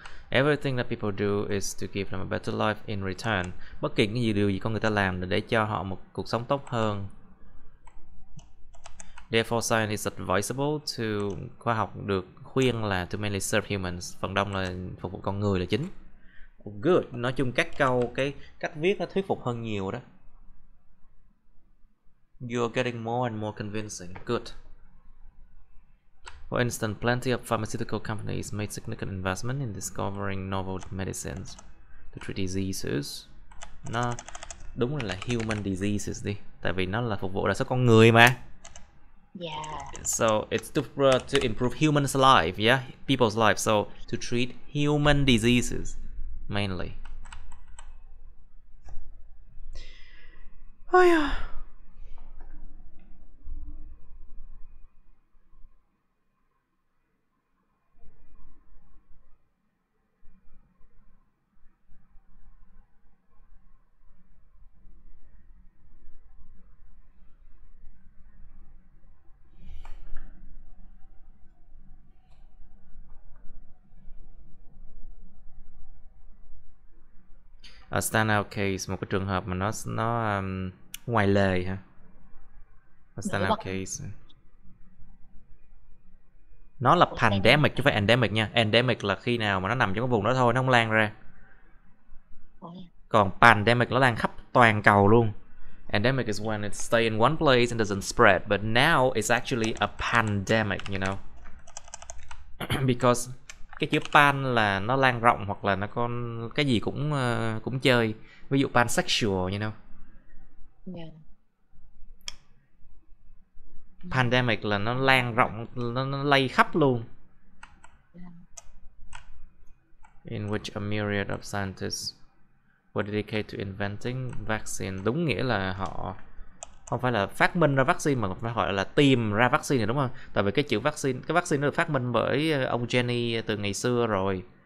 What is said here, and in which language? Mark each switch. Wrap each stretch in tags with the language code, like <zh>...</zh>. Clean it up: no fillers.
<en>Everything that people do is to give them a better life in return.</en> <vi>Bất kỳ cái điều gì con người ta làm là để cho họ một cuộc sống tốt hơn.</vi> <en>Therefore, science is advisable to,</en> <vi>khoa học được khuyên là</vi> <en>to mainly serve humans,</en> <vi>phần đông là phục vụ con người là chính.</vi> <en>Good.</en> <vi>Nói chung các câu, cái cách viết nó thuyết phục hơn nhiều đó.</vi> <en>You're getting more and more convincing. Good. For instance, plenty of pharmaceutical companies made significant investment in discovering novel medicines to treat diseases.</en> <vi>Nó đúng là</vi> <en>human diseases</en> <vi>đi, tại vì nó là phục vụ đa số con người mà.</vi> <en>Yeah. So it's to improve humans' life, yeah, people's life. So to treat human diseases mainly. Oh yeah. A standout case,</en> <vi>một cái trường hợp mà nó ngoài lề hả?</vi> <en>A standout case.</en> <vi>Nó là pandemic chứ không phải endemic nha. Endemic là khi nào mà nó nằm trong cái vùng đó thôi, nó không lan ra. Còn pandemic nó lan khắp toàn cầu luôn.</vi> <en>Endemic is when it stay in one place and doesn't spread, but now it's actually a pandemic, you know. Because</en> <vi>cái chữ pan là nó lan rộng, hoặc là nó con cái gì cũng chơi. Ví dụ</vi> <en>pansexual, you know. Yeah.</en> <vi>Pandemic là nó lan rộng, nó lây khắp luôn.</vi> <en>Yeah. In which a myriad of scientists were dedicated to inventing vaccine.</en> <vi>Đúng nghĩa là họ không phải là phát minh ra vaccine mà phải gọi là tìm ra vaccine này, đúng không? Tại vì cái chữ vaccine, cái vaccine nó được phát minh bởi ông Jenny từ ngày xưa rồi.</vi>